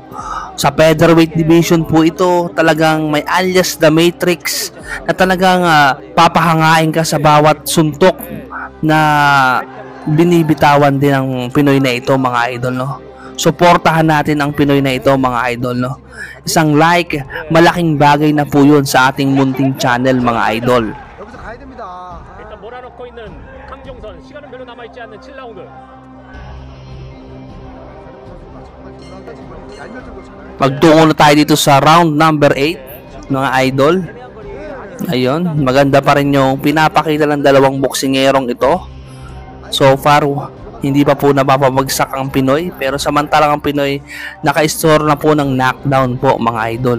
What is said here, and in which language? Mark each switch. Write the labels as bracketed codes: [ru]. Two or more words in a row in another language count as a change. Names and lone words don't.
[tl] Dumadayo Sa [en] featherweight division [tl] po ito, talagang may alias the Matrix na talagang papahangain ka sa bawat suntok na binibitawan din ng Pinoy na ito mga idol, no? Suportahan natin ang Pinoy na ito mga idol, no? Isang like, malaking bagay na po yun sa ating munting channel mga idol. [ko] 여기서 가야 됩니다. 일단 몰아넣고 있는 강정선. 시간은 별로 남아있지 않는 7라운드. [tl] Magtungo na tayo dito sa [en] round number 8 [tl] mga idol. Ayun, maganda pa rin yung pinapakita ng dalawang boksingerong ito. [en] So far, [tl] hindi pa po napapabagsak ang Pinoy, pero samantalang ang Pinoy naka-store na po ng knockdown po mga idol.